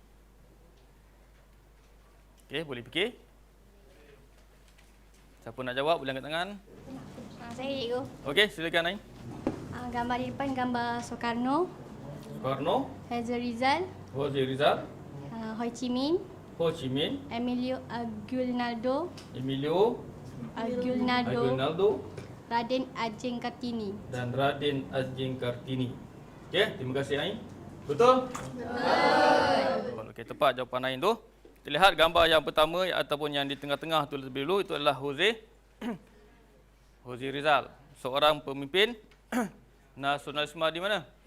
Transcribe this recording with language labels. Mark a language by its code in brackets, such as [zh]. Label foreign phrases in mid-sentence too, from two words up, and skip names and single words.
[ms] Okey, boleh fikir? Siapa nak jawab boleh angkat tangan. Saya cikgu. Okey, silakan Ain. Gambar di depan gambar Soekarno, Soekarno, Hazil Rizal, Hazil Rizal, Ho Chi Minh, Ho Chi Minh, Emilio Aguinaldo, Raden Ajeng Kartini. dan Raden Ajeng Kartini. Okey, terima kasih Ain. Betul? Betul. Okey, tepat jawapan Ain tu. Kita lihat gambar yang pertama ataupun yang di tengah-tengah tu lebih dulu, itu adalah Hazil Rizal, seorang pemimpin nasionalisme di mana?